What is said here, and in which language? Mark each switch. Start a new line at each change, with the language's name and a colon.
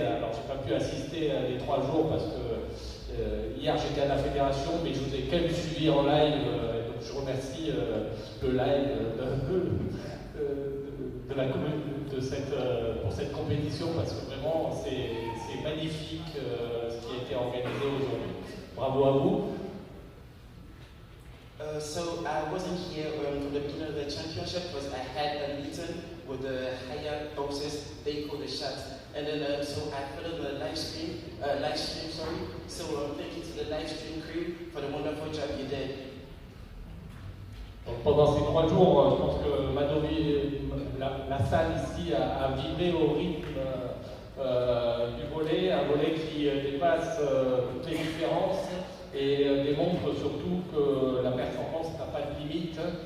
French: Alors j'ai pas pu assister à les 3 jours parce que hier j'étais à la fédération, mais je vous ai quand même suivi en live. Donc je remercie le live pour cette compétition parce que vraiment c'est magnifique ce qui a été organisé aujourd'hui. Bravo à vous.
English: So I wasn't here for the beginning of the championship because I had a meeting with the higher bosses. They called the shots, and then so I put on the live stream. So thank you to the live stream crew for the wonderful job you did.
French: Donc pendant ces 3 jours, je pense que la salle ici a vibré au rythme du volley, un volley qui dépasse toutes les différences et démontre surtout que la performance n'a pas de limite.